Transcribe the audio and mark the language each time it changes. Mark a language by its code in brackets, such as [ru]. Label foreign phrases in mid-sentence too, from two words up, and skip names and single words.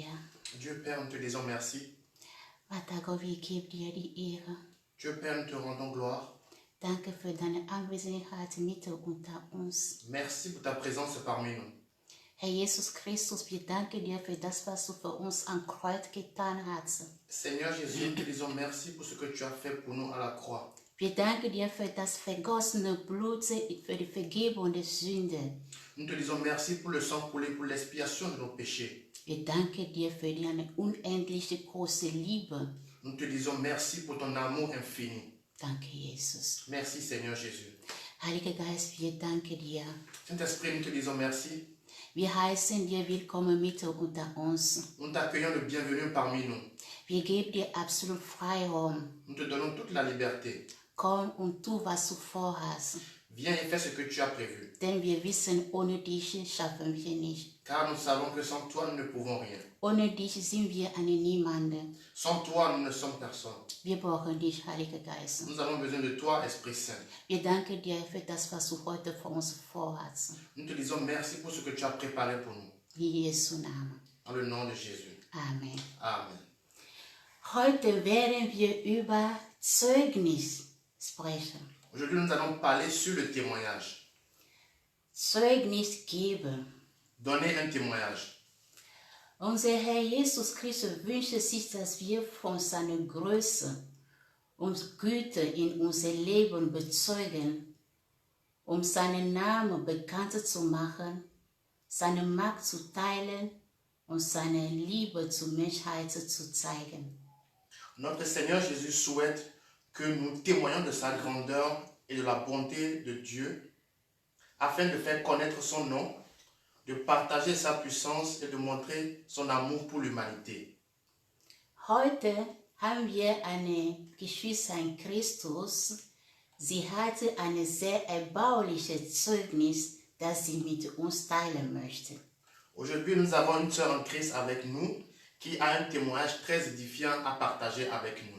[fr] Dieu Père, nous te disons merci. [de] Vater Gott, wir geben dir die Ehre. [fr] Dieu Père, nous te rendons gloire. [de] Danke für deine Anwesenheit mitten unter uns. [fr] Merci pour ta présence parmi nous. [de] Herr Jesus Christus, wir danken dir für das, was du für uns am Kreuz getan hast. [fr] Seigneur Jésus, nous te disons merci pour ce que tu as fait pour nous à la croix. [de] Wir danken dir für das vergossene Blut, für die Vergebung der Sünde. [fr] Nous te disons merci pour le sang coulé pour l'expiation de nos péchés. [de] Wir danken dir für deine unendliche große Liebe. [fr] Nous te disons merci pour ton amour infini. [de] Danke, Jesus. [fr] Merci Seigneur Jésus. [de] Heiliger Geist, wir danken dir. [fr] Saint-Esprit, nous te disons merci. [de] Wir heißen dir willkommen mitten unter uns. [fr] Nous t'accueillons le bienvenu parmi nous. [de] Wir geben dir absolut Freiraum. [fr] Nous te donnons toute la liberté. [de] Komm und tu, was du vorhast. [fr] Viens et fais ce que tu as prévu. [de] Denn wir wissen, ohne dich schaffen wir nicht. [fr] Car nous savons que sans toi, nous ne pouvons rien. [de] Ohne dich sind wir eine Niemande. [fr] Sans toi, nous ne sommes personne. [de] Wir brauchen dich, Heiliger Geist. [fr] Nous avons besoin de toi, Esprit Saint. [de] Wir danken dir für das, was du heute für uns vorhast. [fr] Nous te disons merci pour ce que tu as préparé pour nous. [de] In Jesu Namen. [fr] Dans le nom de Jésus. [de] Amen. [fr] Amen. [de] Heute werden wir über Zeugnis sprechen. [fr] Aujourd'hui, nous allons parler sur le témoignage. [de] Zeugnis geben. [fr] Donner un témoignage. [de] Unser Herr Jesus Christus wünscht sich, dass wir von seiner Größe und Güte in unser Leben bezeugen, seinen Namen bekannt zu machen, seine Macht zu teilen und seine Liebe zur Menschheit zu zeigen. [fr] Notre Seigneur Jésus souhaite que nous témoignons de sa grandeur et de la bonté de Dieu afin de faire connaître son nom, de partager sa puissance et de montrer son amour pour l'humanité. [de] Heute haben wir eine Geschwister in Christus. Sie hatte ein sehr erbauliches Zeugnis, das sie mit uns teilen möchte. [fr] Aujourd'hui, nous avons une sœur en Christ avec nous qui a un témoignage très édifiant à partager avec nous.